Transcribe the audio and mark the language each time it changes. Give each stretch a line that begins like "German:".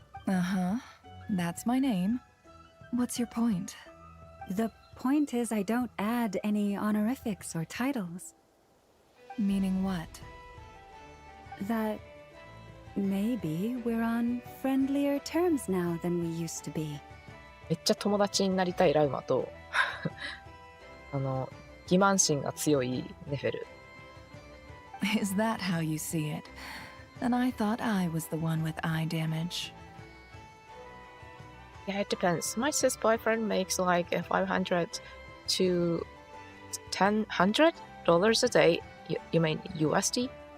English: Uh-huh. That's my name. What's your point? The point is I don't add any honorifics or titles. Meaning what? That maybe we're on friendlier terms now than we used to be.
Japanese: めっちゃ友達になりたいラウマと欺瞞心が強いネフェル。
English: Is that how you see it? Then I thought I was the one with eye damage. Yeah, it depends. My cis boyfriend makes like $500 to $1,000 a day. You mean USD?